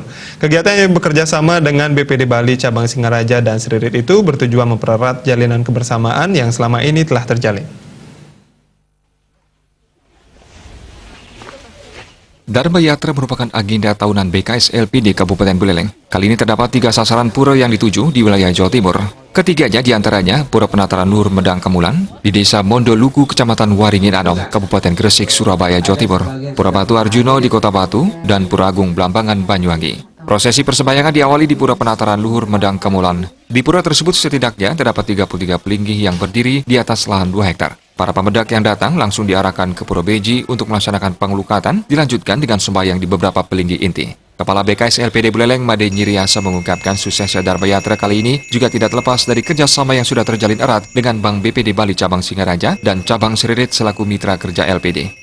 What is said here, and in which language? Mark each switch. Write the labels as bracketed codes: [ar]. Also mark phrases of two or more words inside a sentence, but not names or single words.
[id] Kegiatan yang bekerja sama dengan BPD Bali Cabang Singaraja dan Seririt itu bertujuan mempererat jalinan kebersamaan yang selama ini telah terjalin. Dharma Yatra merupakan agenda tahunan BKS LPD Kabupaten Buleleng. Kali ini terdapat 3 sasaran pura yang dituju di wilayah Jawa Timur. Ketiganya diantaranya Pura Penataran Nur Medang Kemulan di Desa Mondoluku, Kecamatan Waringin Anom, Kabupaten Gresik, Surabaya, Jawa Timur, Pura Batu Arjuno di Kota Batu, dan Pura Agung Blambangan, Banyuwangi. Prosesi persembahyangan diawali di Pura Penataran Luhur Medang Kemulan. Di pura tersebut setidaknya terdapat 33 pelinggih yang berdiri di atas lahan 2 hektar. Para pemedak yang datang langsung diarahkan ke Pura Beji untuk melaksanakan pengelukatan, dilanjutkan dengan sembahyang di beberapa pelinggih inti. Kepala BKS LPD Buleleng, Made Nyiriasa, mengungkapkan suksesnya Dharma Yatra kali ini juga tidak terlepas dari kerjasama yang sudah terjalin erat dengan Bank BPD Bali Cabang Singaraja dan Cabang Seririt selaku mitra kerja LPD.